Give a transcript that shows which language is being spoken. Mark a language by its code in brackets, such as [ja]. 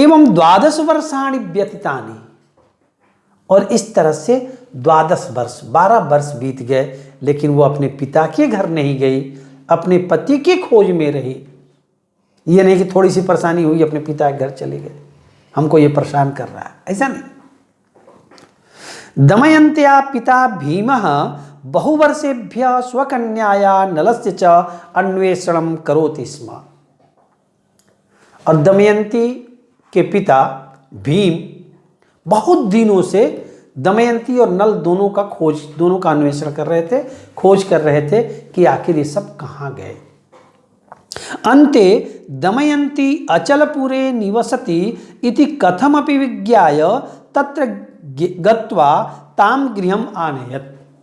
[sa] एवं 12 वर्षाणि व्यतीतानि, [hi] और इस तरह से 12 वर्ष 12 वर्ष बीत गए, लेकिन वो अपने पिता के घर नहीं गई, अपने पति की खोज में रही। ये नहीं कि थोड़ी सी परेशानी हुई अपने पिता के घर चले गए, हमको ये परेशान कर रहा है, ऐसा नहीं। [sa] दमयन्त्या पिता भीमः बहुवर्षेभ्यः स्वकन्याया नलस्य च अन्वेषणं करोति स्म। [hi] और दमयंती के पिता भीम बहुत दिनों से दमयंती और नल दोनों का अन्वेषण कर रहे थे, खोज कर रहे थे कि आखिर ये सब कहाँ गए। [sa] अन्ते दमयंती अचलपुरे निवसति इति कथमपि विज्ञाय तत्र गत्वा ताम गृहम आनयत।